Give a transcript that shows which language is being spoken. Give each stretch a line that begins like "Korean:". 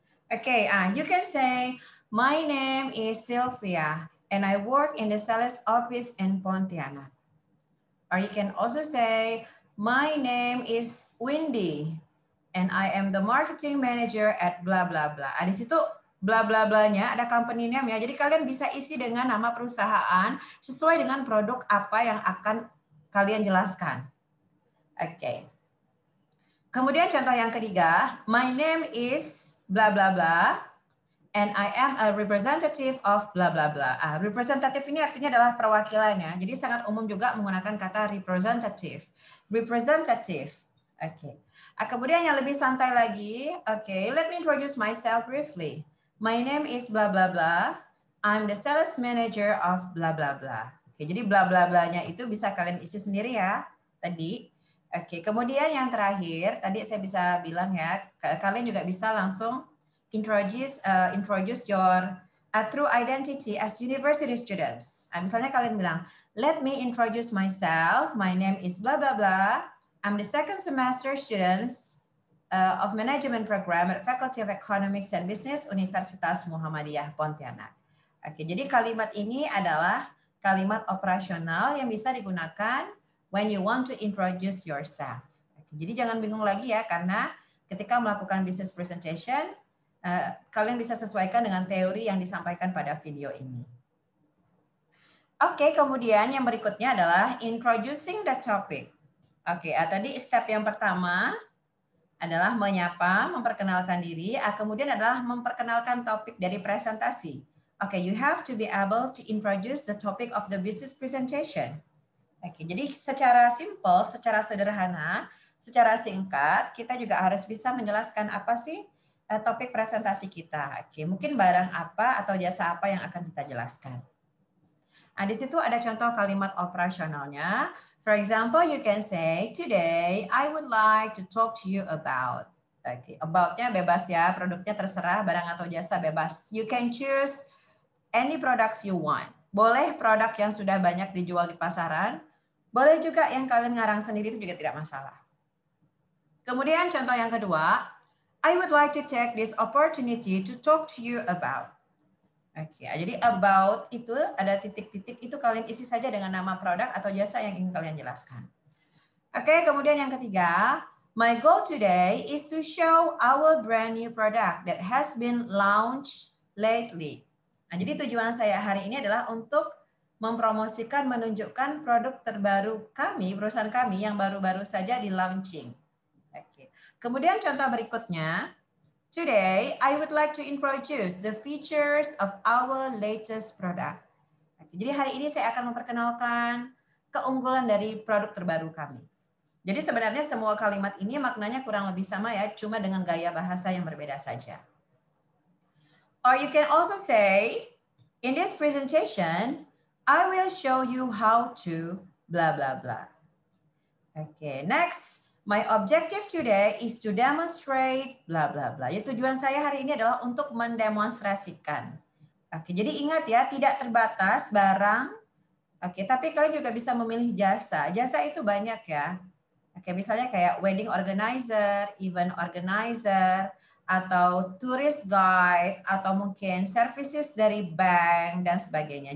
English: Oke, you can say, my name is Sylvia. And I work in the sales office in Pontianak. Or you can also say, my name is Windy, and I am the marketing manager at blah blah blah.
Indonesian: Di situ blah blah blahnya ada company name ya. Jadi kalian bisa isi dengan nama perusahaan sesuai dengan produk apa yang akan kalian jelaskan. Oke. Kemudian contoh yang ketiga,
English: my name is blah blah blah. And I am a representative of blah blah blah.
Indonesian: Representative ini artinya adalah perwakilannya. Jadi sangat umum juga menggunakan kata representative. Representative. Oke. Kemudian yang lebih santai lagi.
English: Oke, let me introduce myself briefly. My name is blah blah blah. I'm the sales manager of blah blah blah.
Indonesian: Oke, jadi blah blah blahnya itu bisa kalian isi sendiri ya. Tadi. Oke, kemudian yang terakhir, tadi saya bisa bilang ya, kalian juga bisa langsung
English: introduce your true identity as university students.
Indonesian: Misalnya kalian bilang,
English: let me introduce myself. My name is blah blah blah. I'm the second semester students of management program at Faculty of Economics and Business Universitas Muhammadiyah Pontianak.
Indonesian: Oke, jadi kalimat ini adalah kalimat operasional yang bisa digunakan
English: when you want to introduce yourself.
Indonesian: Oke, jadi jangan bingung lagi ya, karena ketika melakukan business presentation, kalian bisa sesuaikan dengan teori yang disampaikan pada video ini. Oke, kemudian yang berikutnya adalah
English: introducing the topic.
Indonesian: Oke, tadi step yang pertama adalah menyapa, memperkenalkan diri, kemudian adalah memperkenalkan topik dari presentasi.
English: Oke, you have to be able to introduce the topic of the business presentation.
Indonesian: Oke, jadi secara simple, secara sederhana, secara singkat, kita juga harus bisa menjelaskan apa sih topik presentasi kita. Oke, mungkin barang apa atau jasa apa yang akan kita jelaskan. Di situ ada contoh kalimat operasionalnya.
English: For example, you can say, today I would like to talk to you about.
Indonesian: Oke, about-nya bebas ya, produknya terserah, barang atau jasa bebas.
English: You can choose any products you want.
Indonesian: Boleh produk yang sudah banyak dijual di pasaran, boleh juga yang kalian ngarang sendiri itu juga tidak masalah. Kemudian contoh yang kedua,
English: I would like to take this opportunity to talk to you about.
Indonesian: Oke, jadi about itu ada titik-titik, itu kalian isi saja dengan nama produk atau jasa yang ingin kalian jelaskan. Oke, kemudian yang ketiga,
English: my goal today is to show our brand new product that has been launched lately.
Indonesian: Nah, jadi tujuan saya hari ini adalah untuk mempromosikan, menunjukkan produk terbaru kami, perusahaan kami yang baru-baru saja di launching. Oke. Kemudian contoh berikutnya,
English: today I would like to introduce the features of our latest product.
Indonesian: Oke, jadi hari ini saya akan memperkenalkan keunggulan dari produk terbaru kami. Jadi sebenarnya semua kalimat ini maknanya kurang lebih sama ya, cuma dengan gaya bahasa yang berbeda saja.
English: Or you can also say, in this presentation, I will show you how to blah blah blah. Okay, next, my objective today is to demonstrate blah blah blah.
Indonesian: Jadi tujuan saya hari ini adalah untuk mendemonstrasikan. Oke, jadi ingat ya, tidak terbatas barang. Oke, tapi kalian juga bisa memilih jasa. Jasa itu banyak ya. Oke, misalnya kayak wedding organizer, event organizer, atau tourist guide, atau mungkin services dari bank, dan sebagainya.